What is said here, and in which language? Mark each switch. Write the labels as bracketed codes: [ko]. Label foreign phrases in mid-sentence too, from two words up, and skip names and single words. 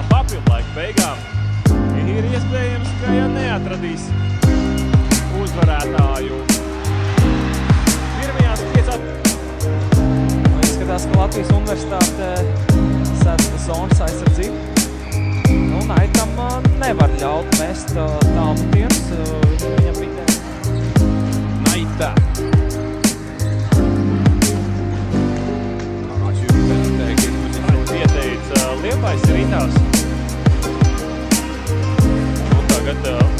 [lv] Papildu laika beigām ir iespējams, ka ja neatradīs uzvarētāju pirmajās 5. Izskatās, ka Latvijas universitāte sēdz zonas aizsardzību. Naitam nevar ļaut mest tālmetienus, viņam vidē. [et] Nait. Tagasi ümber [lv] Pieteica Liepājas rindās. Un tagad